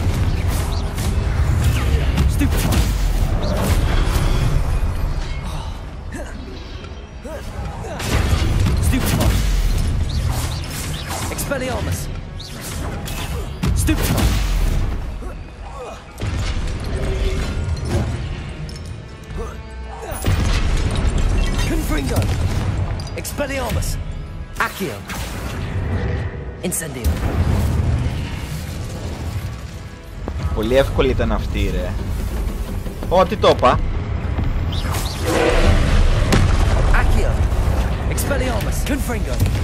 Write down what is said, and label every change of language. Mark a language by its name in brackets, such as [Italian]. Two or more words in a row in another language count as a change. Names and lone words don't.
[Greek] Stupefy, Stupefy, Expelliarmus, Stupefy, Confringo, Expelliarmus, Accio, Incendio. Πολύ εύκολη ήταν αυτή, ρε. Ω, τι το είπα. Accio, Expelliarmus, Confringo.